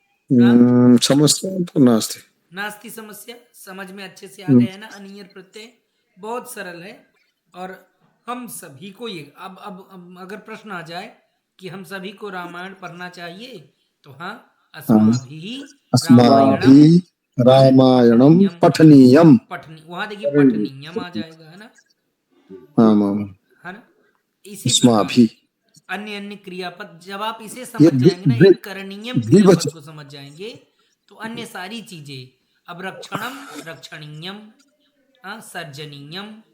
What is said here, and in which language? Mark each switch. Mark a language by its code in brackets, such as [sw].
[sa] समस्या तो नास्ति। नास्ति समस्या, [hi] समझ में अच्छे से आ गया है ना। अनियर प्रत्यय बहुत सरल है और हम सभी को ये अब अगर प्रश्न आ जाए कि हम सभी को रामायण पढ़ना चाहिए तो हाँ, [sa] अस्माभिः रामायणं पठनीयम। [hi] वहां देखिए पठनीयम आ जाएगा, है ना। है ना। इसी [sa] अस्माभिः [hi] अन्य अन्य क्रियापद जब आप इसे समझ जाएंगे ना, एक करणीयम क्रियापद को समझ जाएंगे तो अन्य सारी चीजें, अब रक्षणम रक्षणीयम, सर्जनीयम,